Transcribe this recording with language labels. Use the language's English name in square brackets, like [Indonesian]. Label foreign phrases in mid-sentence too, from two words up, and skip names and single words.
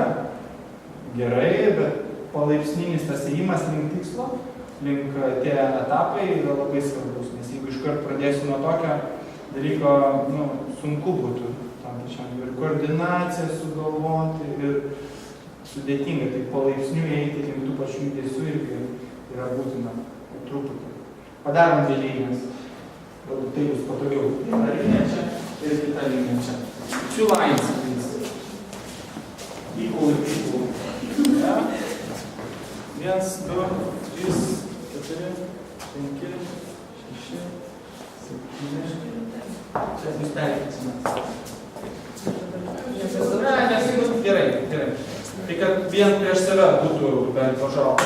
[Lithuanian] Gerai, bet palaipsninis tas ėjimas link tikslo, link tie etapai yra labai svarbus, nes jeigu iškart pradėsiu nuo tokio dalyko, sunku būtų tam pačiam ir koordinaciją sugalvoti, ir sudėtinga, tai palaipsniui eiti link tų pačių judesių irgi yra būtina truputį. Padarom dvi linijas, galbūt tai bus patogiau. Viena linija čia ir kita linija čia. [English] Two lines, please. Equal. 1, 2, 3, 4, 5, 6, 7. [Lithuanian] Čia bus perkėsime. Gerai. Tai kad vien prieš save būtų bent pašaukti.